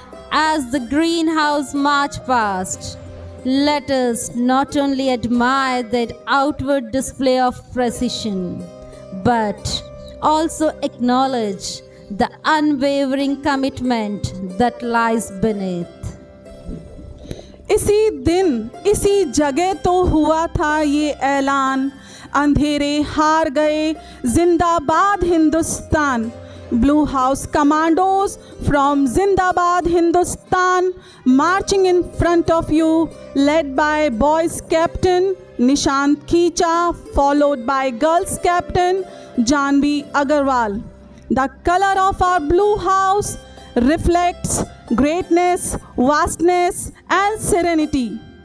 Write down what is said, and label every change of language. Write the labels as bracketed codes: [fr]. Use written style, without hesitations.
[en] As the greenhouse march past, let us not only admire that outward display of precision, but also acknowledge the unwavering commitment that lies beneath. [hi] इसी दिन इसी जगह तो हुआ था ये ऐलान, अंधेरे हार गए जिंदाबाद Hindustan. [en] Blue House commandos from Zindabad, Hindustan, marching in front of you, led by boys captain Nishant Khicha, followed by girls captain Janvi Agarwal. The color of our Blue House reflects greatness, vastness, and serenity.